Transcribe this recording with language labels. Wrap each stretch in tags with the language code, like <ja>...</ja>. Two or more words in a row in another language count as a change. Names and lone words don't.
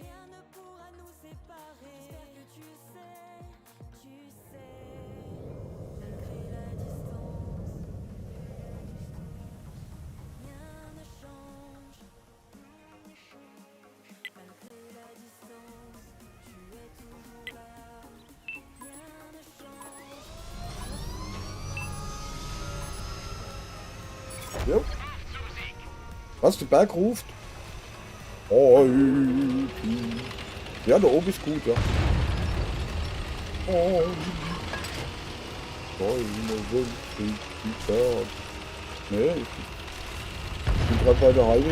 <fr>Rien ne pourra nous séparer. J'espère que tu sais, malgré la distance, rien ne change. Malgré la distance, tu es toujours là. Rien ne change.</fr> <de>Ja. Was, der Berg ruft? Oh, ja, da oben ist gut, ja. Oh, nee, ich bin gerade bei der Halbe.</de>